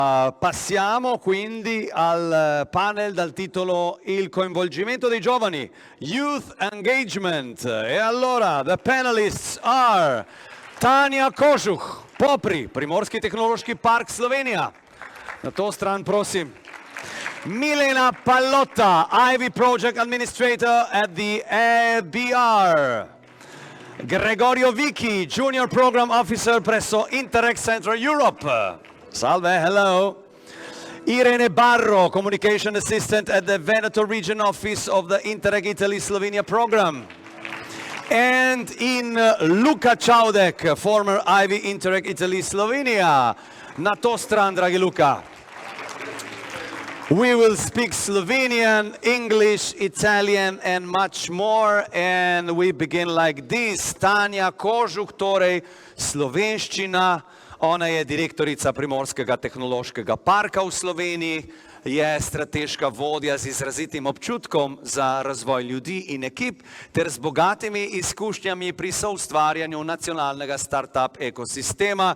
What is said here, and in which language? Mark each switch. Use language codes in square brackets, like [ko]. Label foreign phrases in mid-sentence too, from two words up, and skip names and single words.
[it] Passiamo quindi al panel dal titolo Il coinvolgimento dei giovani, [en] Youth Engagement. [it] E allora, [en] the panelists are Tanja Kožuh, Popri, Primorski tehnološki park Slovenija. [sl] Na to stran, prosim. Milena Pallotta, [en] Ivy Project Administrator at the EBR. Gregorio Vicky, Junior Program Officer presso Interreg Central Europe. [it] Salve, hello. [en] Irene Barro, Communication Assistant at the Veneto Region Office of the Interreg Italy-Slovenia program. And in Luka Čaudek, former Ivy Interreg Italy-Slovenia. [sl] Na to stran, dragi Luka. [en] We will speak Slovenian, English, Italian and much more, and we begin like this. [sl] Tanja Kožuh, torej slovenščina. Ona je direktorica Primorskega tehnološkega parka v Sloveniji, je strateška vodja z izrazitim občutkom za razvoj ljudi in ekip ter z bogatimi izkušnjami pri soustvarjanju nacionalnega start-up ekosistema.